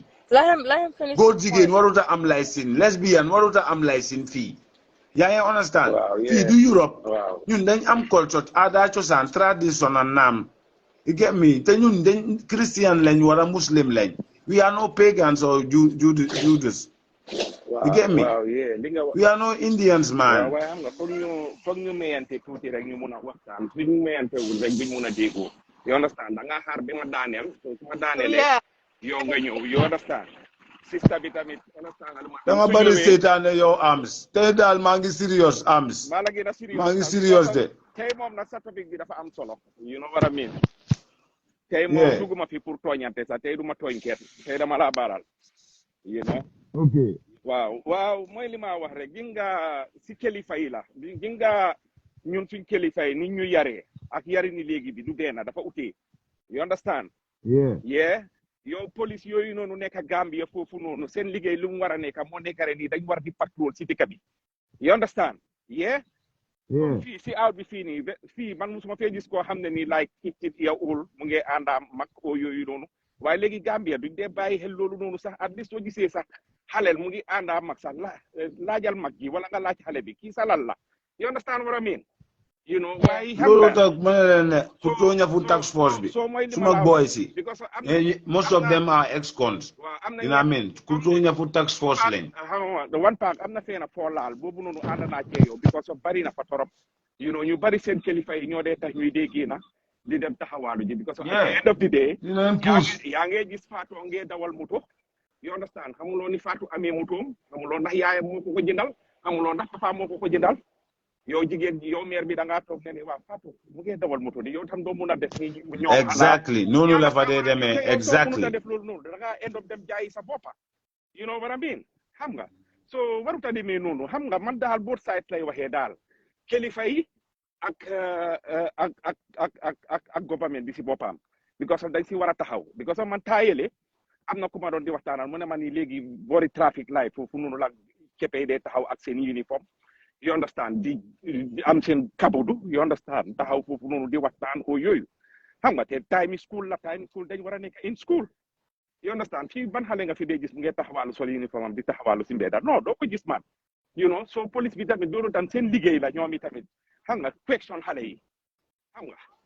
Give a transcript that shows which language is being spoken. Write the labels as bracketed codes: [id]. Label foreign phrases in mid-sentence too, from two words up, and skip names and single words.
[en] Let him finish. [wo] góor jigéen waruta am licence lesbian waruta am licence fii yaa ngi understand fii du Europe ñun dañ am culture aada cosaan tradition and naam [en] you get me [wo] te ñun dañ Christian lañ wala Muslim lañ [en] we are no pagans or Judas you get me we are no Indians [wo] man waaye xam nga foog ñu mayante tuuti rek ñu mun a waxtaan suñu mayante wul rek duñ mun a déggoo [en] you understand [wo] da nga xaar bi ma daaneel su ma daaneelee yow nga ñëw [en] you understand [wo] sista bi tamit da nga bari seetaane yow Arms tey daal maa ngi serious Arms maa la gën a maa ngi serious de tey moom nag sa topic bi dafa am solo [en] you know what I mean [wo] tey moom duguma fi pour tooñante sax tey duma tooñ kenn tey dama laa baaral [en] you know [wo] ok waaw mooy li ma wax rek gi nga si kilifa yi la gi nga ñun suñ kilifa yi ni ñu yaree ak yari ni léegi bi du deena dafa utee [en] you understand [wo] yow police yooyu noonu nekk Gambia foofu noonu seen liggéey lu mu war a nekk moo nekk rek nii dañ war di patrol si dëkk bi [en] you understand [wo] fii si out bi fii nii fii man musuma fee gis koo xam ne nii like kit yow ul mu ngi àndaa mag o yooyu noonu waaye léegi Gambia duñ dee bàyyi xel loolu noonu sax at least soo gisee sax xaleel mu ngi àndaa mag sax laajal mag gi wala nga laaj xale bi kii sa lan la [en] you understand what I mean you know [wo] waaye loolu tax ma ne leen ne pour tooña fu tax force bi suma boy si [en] most of them are ex-cons you know what I mean [wo] pour tooña fu tax force lañ [en] the one part [wo] am na feena foo laal boobu noonu ànd naa cee yow [en] because of [wo] bari na fa torop [en] you know [wo] ñu bari seen kilifa yi ñoo dee tax ñuy dee génna di dem taxawaalu ji [en] because of at the end of the day [wo] yaa ngee gis Fatou ngee dawal moto you understand xamuloo ni Fatou amee motoom xamuloo ndax yaayam moo ko jëndal xamuloo ndax papa moo ko jëndal yow jigéen ji yow meer bi da ngaa toog ne waaw Fatou mu ngi dawal moto di yow tam doo mun a def ni ñoom exactly noonu la fa dee demee exactly da def loolu noonu da ngaa [en] end up [wo] dem jaayi sa boppa [en] you know what I mean [wo] xam nga so waruta demee noonu xam nga man daal [en] both sides [wo] lay waxee daal kilifa yi ak government bi si boppam [en] because of [wo] dañ si war a taxaw [en] because of [wo] man taayele am na ku ma doon di waxtaanal mu ne ma ni léegi boori [en] traffic light [wo] foofu noonu la keppee dee taxaw ak seen uniforme [en] you understand [wo] di am seen kabudu [en] you understand [wo] taxaw foofu noonu di waxtaan o yooyu xam nga te [en] time school [wo] dañ war a nekk [en] in school you understand [wo] fii ban xale nga fi dee gis mu ngi taxawaalu sol uniforme am di taxawaalu si mbedda non doo ko gis man [en] you know so [wo] police bi tamit doonu tan seen liggéey la ñoom i tamit xam nga question xale yi xam nga.